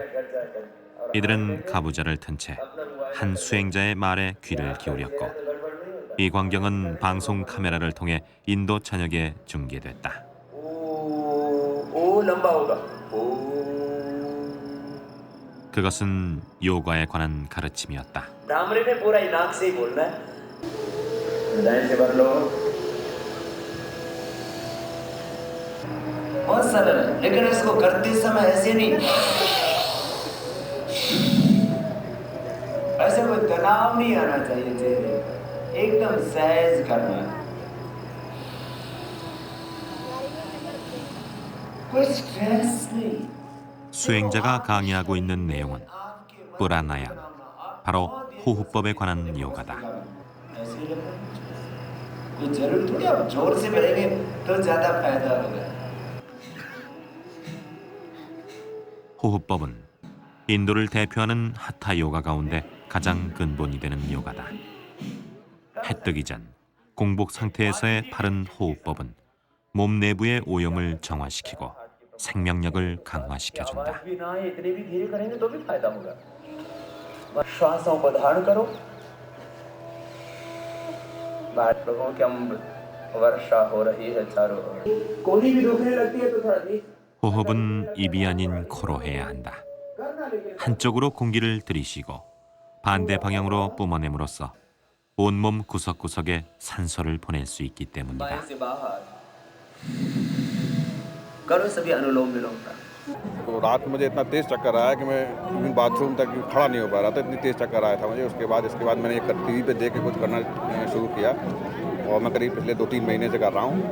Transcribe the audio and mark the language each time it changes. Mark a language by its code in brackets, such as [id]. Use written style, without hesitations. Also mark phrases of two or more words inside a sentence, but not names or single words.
[ko] 이들은 가부좌를 든 채 한 수행자의 말에 귀를 기울였고 이 광경은 방송 카메라를 통해 인도 전역에 중계됐다. 그것은 요가에 관한 가르침이었다. [hi] बहुत सरल है लेकिन इसको करते समय ऐसे नहीं ऐसे कोई तनाव नहीं आना चाहिए चेहरे एकदम सहज करना है कोई स्ट्रेस नहीं [ko] 수행자가 강의하고 있는 내용은 뿌라나야, 바로 호흡법에 관한 요가다. [hi] ऐसे ही रखो कोई जरूरी थोड़ी आप जोर से करेंगे तो ज्यादा फायदा होगा [ko] 호흡법은 인도를 대표하는 하타 요가 가운데 가장 근본이 되는 요가다. 해 뜨기 전 공복 상태에서의 바른 호흡법은 몸 내부의 오염을 정화시키고 생명력을 강화시켜준다. [hi] श्वासों को धारण करो लोगों की वर्षा हो रही है चारों ओर कोहनी भी दुखने लगती है तो थोड़ा [ko] 호흡은 입이 아닌 코로 해야 한다. 한쪽으로 공기를 들이쉬고 반대 방향으로 뿜어냄으로써 온몸 구석구석에 산소를 보낼 수 있기 때문이다. [hi] करो सभी अनुलोम विलोम का तो रात में मुझे इतना तेज चक्कर आया कि मैं इवन बाथरूम तक खड़ा नहीं हो पा रहा था, इतनी तेज चक्कर आया था मुझे। इसके बाद मैंने ये टीवी पे देख के कुछ करना शुरू किया और मैं करीब पिछले 2-3 महीने से कर रहा हूँ।